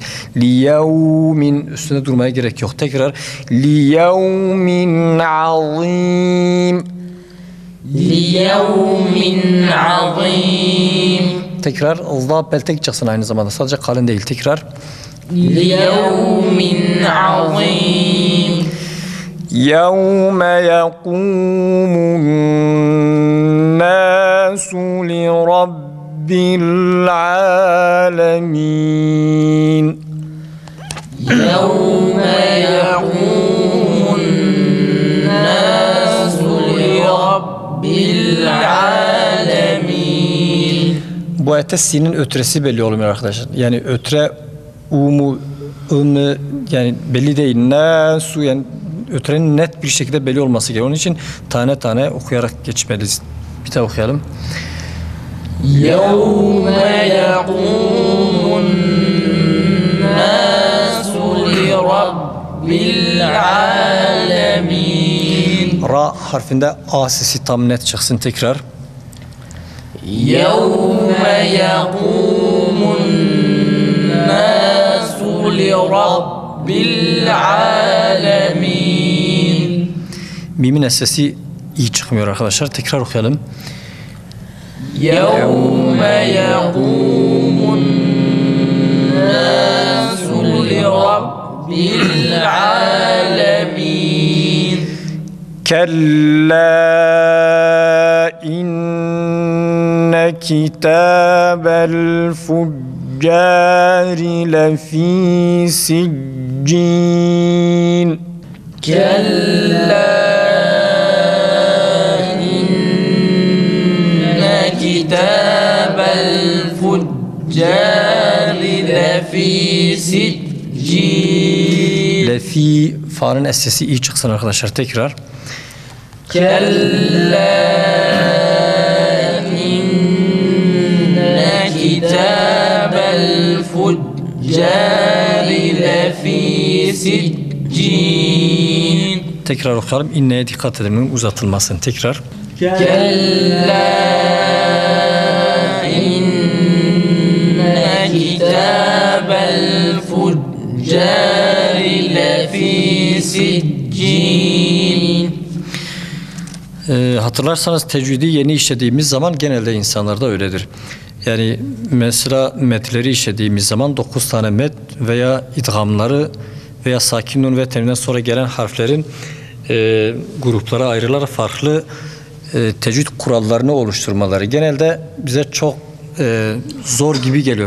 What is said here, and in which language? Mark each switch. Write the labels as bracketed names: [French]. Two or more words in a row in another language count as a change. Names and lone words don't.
[Turkish] Liyevmin, üstünde durmaya gerek yok. Tekrar. [Arabic] ليوم عظيم. ليوم عظيم. [Turkish] Tekrar. Allah peltek çıksın aynı zamanda. Sadece kalın değil. Tekrar. [Arabic] ليوم عظيم. يَوْمَ يَقُومُ النَّاسُ لِرَبِّ الْعَالَمِينَ يَوْمَ يَقُومُ النَّاسُ لِرَبِّ الْعَالَمِينَ. [Turkish] Bu ayette sinin ötresi belli olmuyor arkadaşlar. Yani ötre umu, ımı yani belli değil. Nasu yani ötrenin net bir şekilde belli olması gerekiyor. Onun için tane tane okuyarak geçmeliyiz. Bir daha okuyalım. [Arabic] يَوْمَ يَقُومُ النَّاسُ لِرَبِّ الْعَالَمِينَ. [Turkish] Ra harfinde A sesi tam net çıksın tekrar. يَوْمَ يَقُومُ النَّاسُ لِرَبِّ الْعَالَمِينَ. Mimin sesi iyi çıkmıyor arkadaşlar. Tekrar okuyalım. [Arabic] يَوْمَ يَقُومُ العالمين كلا إن كتاب الفجار لفي سجين كلا إن كتاب الفجار لفي سجين [Turkish] Lefi fa'nın sesi iyi çıksın arkadaşlar tekrar. [Arabic] كلا إن كتاب الفجار لفي سجين [Turkish] Tekrar okuyalım. İnneye dikkat edin uzatılmasın. Tekrar. [Arabic] كلا إن كتاب الفجار لفي سجين [Turkish] Hatırlarsanız tecvidi yeni işlediğimiz zaman genelde insanlarda öyledir. Yani mesela metleri işlediğimiz zaman 9 tane met veya idgamları veya sakin nun ve tenvinden sonra gelen harflerin gruplara ayrılarak farklı tecvid kurallarını oluşturmaları genelde bize çok zor gibi geliyor.